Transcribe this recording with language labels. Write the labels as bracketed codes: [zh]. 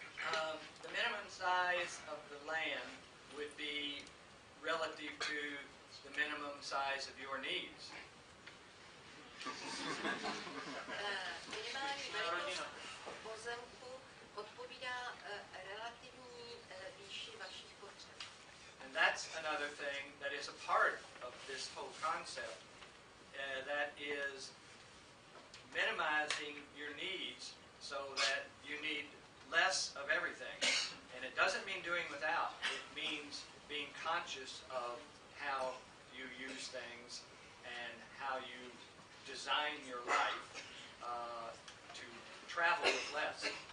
[en] The minimum size of the land would be relative to the minimum size of your needs. [cs] Minimální velikost pozemku odpovídá relativní výši vašich potřeb. [en] And that's another thing that is a part of this whole concept, that is minimizing your needs so that you need less of everything. And it doesn't mean doing without. It means being conscious of how you use things and how you design your life to travel with less.